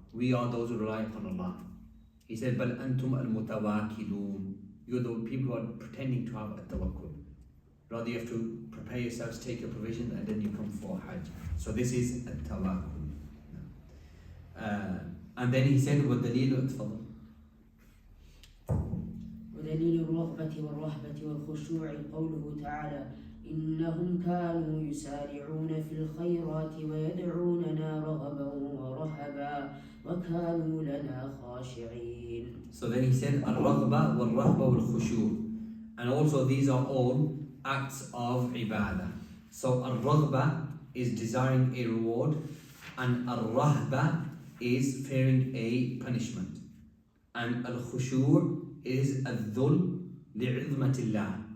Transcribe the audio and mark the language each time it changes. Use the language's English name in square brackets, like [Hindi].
[English] We are those who rely upon Allah. He said, [Arabic] Bal antum al-mutawakkilun. [English] You're the people who are pretending to have a tawakkul. Rather, you have to prepare yourselves, take your provision, and then you come for Hajj. So this is a tawakkul. And then he said, [Arabic] وَالدَّلِيلُ اتفضل. ودليل الرغبة والرهبة والخشوع قوله تعالى إنهم كانوا يسارعون في الخيرات ويدعوننا رغبا ورهبا وكانوا لنا خاشعين. [English] So then he said [Arabic] الرغبة والرهبة والخشوع, [English] and also these are all acts of ibadah. So الرغبة is desiring a reward, and الرهبة is fearing a punishment, and al-khushu' is [Arabic] al-dhul li'izmatillah.